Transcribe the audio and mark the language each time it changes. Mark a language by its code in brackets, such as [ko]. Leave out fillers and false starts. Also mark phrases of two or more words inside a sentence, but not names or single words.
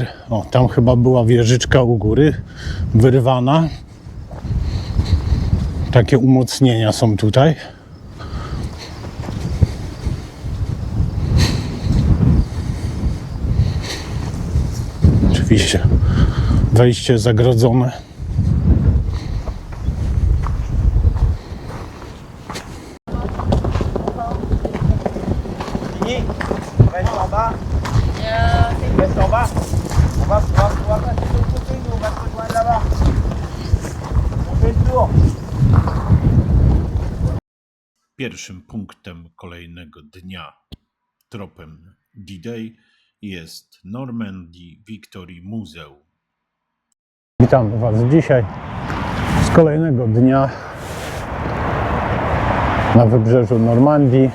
[pl] O, tam chyba była wieżyczka u góry wyrwana. Takie umocnienia są tutaj. Oczywiście wejście zagrodzone. [fr] Reste en bas. Reste en bas. On va passer de l'autre côté, nous on va se rejoindre là-bas. On fait le tour. [pl] Pierwszym punktem kolejnego dnia tropem D-Day jest Normandy Victory Museum. Witam Was dzisiaj z kolejnego dnia na wybrzeżu Normandii.